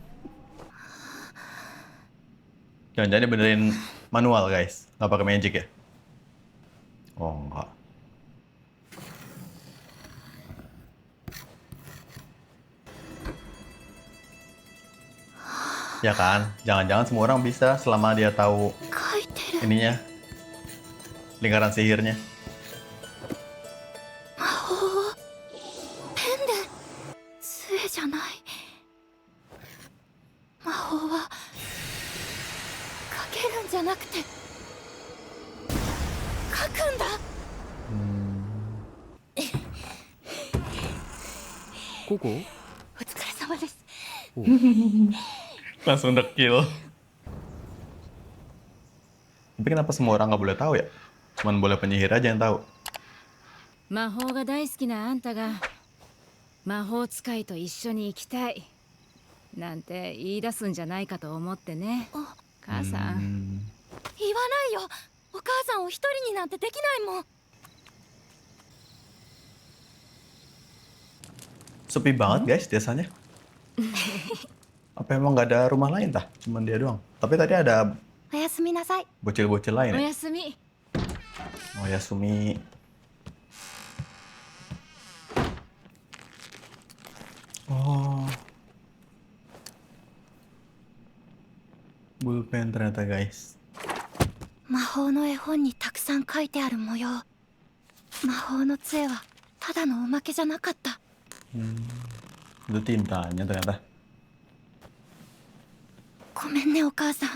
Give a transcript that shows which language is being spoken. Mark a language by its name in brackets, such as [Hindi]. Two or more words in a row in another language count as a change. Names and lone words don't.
[Indonesian] Jangan-jangan benerin [English] manual guys, [Indonesian] nggak pakai magic ya? Oh enggak. Ya kan, jangan-jangan semua orang bisa selama dia tahu [Japanese] 書いてる。 [Indonesian] ininya, lingkaran sihirnya. [Japanese] 魔法ペンで杖じゃない。魔法はかけるんじゃなくて書くんだ。ここ？お疲れ様でし [Indonesian] Langsung dekil. Tapi kenapa semua orang nggak boleh tahu ya? Cuman boleh penyihir aja yang tahu. [Japanese] 魔法が大好きなあんたが魔法使いと一緒に行きたいなんて言い出すんじゃないかと思ってね。母さん、言わないよ。お母さんを一人になんてできないもん。 [Indonesian] Sepi banget guys desanya. Apa emang nggak ada rumah lain tah? Cuman dia doang. Tapi tadi ada [Japanese] おやすみなさい。 [Indonesian] bocil-bocil [Japanese] お [Indonesian] lain ya? [Japanese] やすみ。 [Indonesian] Oh ya Sumi. Oh. Bulpen ternyata guys. [Japanese] 魔法の絵本にたくさん書いてある模様。魔法の杖はただのおまけじゃなかった。 [Indonesian] Itu tintanya ternyata. [Japanese] ごめんねお母さん。